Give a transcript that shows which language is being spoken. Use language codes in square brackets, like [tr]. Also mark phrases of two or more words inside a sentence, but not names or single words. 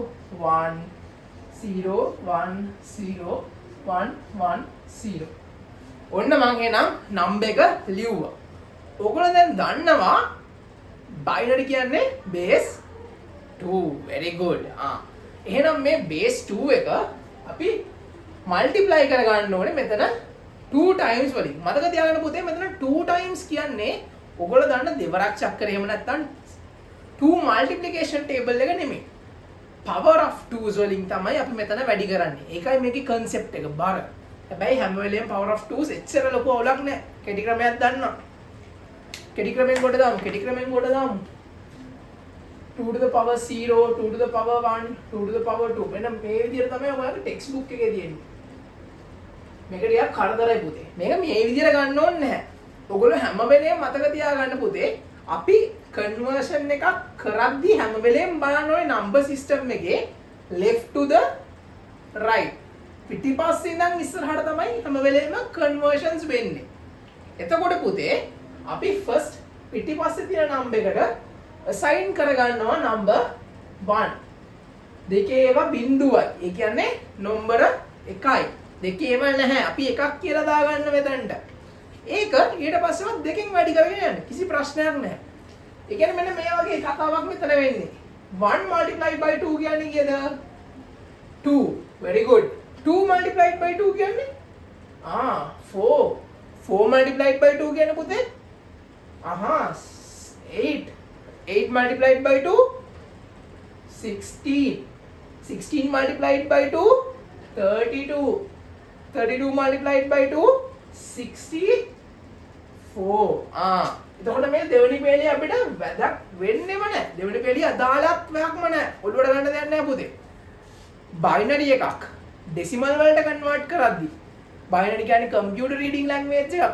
[si] 1 0 1 0 1 1 0. ඔන්න මම එහෙනම් number එක ලියුවා. ඔයගොල්ලෝ දැන් දන්නවා binary කියන්නේ base 2. [en] very good. [si] එහෙනම් මේ base 2 එක අපි multiply කරගන්න ඕනේ මෙතන 2 times වලින්. මතක තියාගන්න පුතේ මෙතන 2 times කියන්නේ ඔයගොල්ලෝ දන්න දෙවරක් චක්කර එහෙම නැත්නම් 2 [en] multiplication table [si] එක නෙමෙයි. [en] power of 2s [si] වලින් තමයි අපි මෙතන වැඩි කරන්නේ. ඒකයි මේකේ concept එක බර. හැබැයි හැම වෙලේම [en] power of 2s [si] එච්චර ලොකු අවුලක් නැහැ. කෙටි ක්‍රමයක් දන්නවා. කෙටි ක්‍රමෙන් කොට දාමු. [en] 2 to the power 0 2 to the power 1 2 to the power 2. [si] මෙන්න මේ විදිහට තමයි ඔයාලගේ [en] text book [si] එකේ තියෙන්නේ. මේක ටිකක් කරදරයි පුතේ. මේක මේ විදිහට ගන්න ඕනේ නැහැ. ඔයගොල්ලෝ හැම වෙලේම මතක තියාගන්න පුතේ අපි කන්වර්ෂන් එකක් කරද්දී හැම වෙලේම බලන්න ඕනේ [en] number system [si] එකේ [en] left to the right [si] පිටිපස්සේ ඉඳන් ඉස්සරහට තමයි හැම වෙලේම කන්වර්ෂන්ස් වෙන්නේ. එතකොට පුතේ අපි ෆස්ට් පිටිපස්සේ තියෙන නම්බර් එකට assign කරගන්නවා නම්බර් 1. දෙකේ ඒවා බිංදුවයි. ඒ කියන්නේ නම්බර 1යි. දෙකේම නැහැ. අපි එකක් කියලා දාගන්න මෙතනට. ඒක ඊට පස්සෙවත් දෙකෙන් වැඩි කරගෙන යන්න. කිසි ප්‍රශ්නයක් නැහැ. ඒ කියන්නේ මෙන්න මේ වගේ කතාවක් මෙතන වෙන්නේ. 1 [en] multiplied by [si] 2 කියන්නේ කීයද? 2. [en] Very good. [si] 2 [en] multiplied by [si] 2 කියන්නේ 4. 4 [en] multiplied by [si] 2 කියන්නේ පුතේ 8. [en] 8 multiplied by 2 16. 16 multiplied by 2 32. 32 multiplied by 2 64. [si] එතකොට මේ දෙවෙනි පේළිය අපිට වැදක් වෙන්නේම නැහැ. දෙවෙනි පේළිය අදාළත්වයක්ම නැහැ. ඔළුවට ගන්න දෙයක් නැහැ පුතේ. බයිනරි එකක් ඩෙසිමල් වලට කන්වර්ට් කරද්දී බයිනරි කියන්නේ [en] computer reading language [si] එකක්.